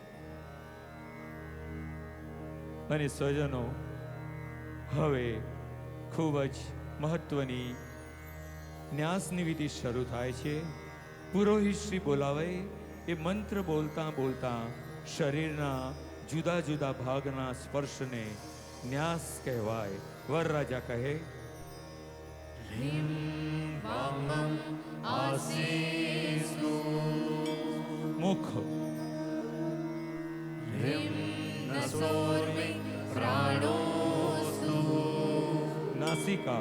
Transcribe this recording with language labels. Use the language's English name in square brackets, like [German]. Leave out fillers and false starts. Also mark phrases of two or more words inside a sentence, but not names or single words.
[Gujarati] અને સ્વજનો, હવે ખૂબ જ મહત્વની ન્યાસની વિધિ શરૂ થાય છે. પુરોહિત શ્રી બોલાવે એ મંત્ર બોલતા બોલતા શરીરના જુદા જુદા ભાગના સ્પર્શને ન્યાસ કહેવાય. વરરાજા કહે, [Sanskrit] ह्रीं वामम् आसीस्तु [Gujarati] મુખ, [Sanskrit] ह्रीं नसोर्मे प्राणोऽस्तु [Gujarati] નાસિકા,